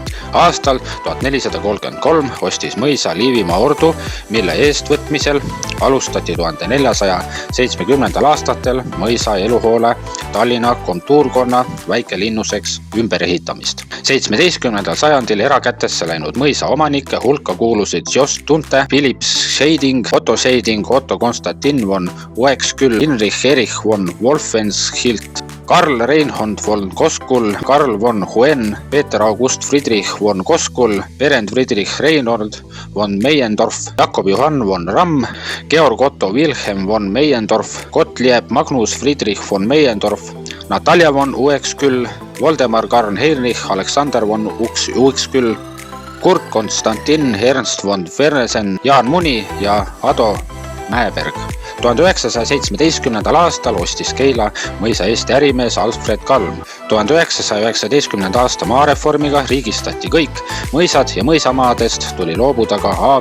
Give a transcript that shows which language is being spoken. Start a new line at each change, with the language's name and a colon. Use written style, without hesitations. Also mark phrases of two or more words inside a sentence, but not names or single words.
Estonian: Aastal 1433 ostis mõisa Liivimaa ordu, mille eestvõtmisel alustati 1470. aastatel mõisa eluhoole Tallinna kontuurkonna väikelinnuseks ümberehitamist. 17. sajandil erakätesse läinud mõisa omanike hulka kuulusid Jost Tunte, Philipp Scheiding, Otto Scheiding, Otto Konstantin von Uexküll, Hinrich Erich von Wolfenschild, Karl Reinhold von Koskul, Karl von Huen, Peter August Friedrich von Koskul, Berend Friedrich Reinhold von Meiendorf, Jakob Johann von Ramm, Georg Otto Wilhelm von Meiendorf, Gottlieb Magnus Friedrich von Meiendorf, Natalia von Uexküll, Voldemar Karl Heinrich Alexander von Uexküll, Kurt Konstantin Ernst von Fernesen, Jaan Muni ja Ado Mäeberg. 1917. aastal ostis Keila mõisa Eesti ärimees Alfred Kalm. 1919. aasta maareformiga riigistati kõik mõisad ja mõisamaadest tuli loobuda ka A.